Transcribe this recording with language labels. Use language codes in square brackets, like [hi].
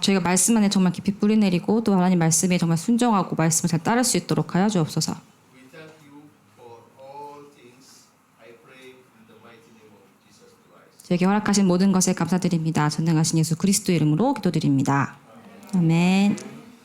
[ko] 저희가 말씀 안에 정말 깊이 뿌리 내리고 또 하나님 말씀에 정말 순종하고 말씀을 잘 따를 수 있도록 하여 주옵소서. [en] We thank you for all things. I pray in the mighty name of Jesus Christ. [ko] 저에게 허락하신 모든 것에 감사드립니다. 전능하신 예수 그리스도 이름으로 기도드립니다. 아멘.